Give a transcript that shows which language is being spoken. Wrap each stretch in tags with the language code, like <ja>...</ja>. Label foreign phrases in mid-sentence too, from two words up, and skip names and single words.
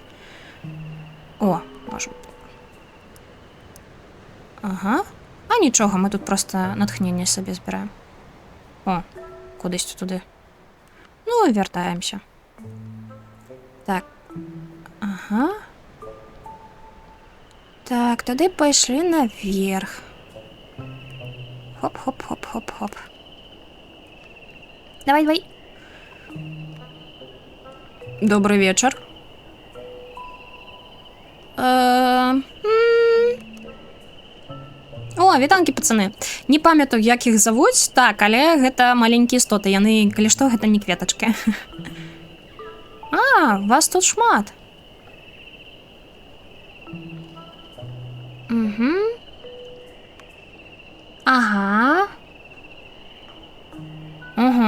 <be>О, можам. Ага. А нічога, мы тут проста натхнення сабе збіраем. О, кудысьці туды. Ну, вяртаемся. Так. Ага. Так, тады пайшлі наверх. Хоп-хоп-хоп-хоп-хоп. Давай, давай.</be> <ru>Добрый вечер. О,</ru> <be>вітанкі, пацаны. Не памятаю, як іх завуць. Так, але гэта маленькія істоты. Яны, калі што, гэта не кветачкі. А, вас тут шмат. Угу. Ага. Угу.</be>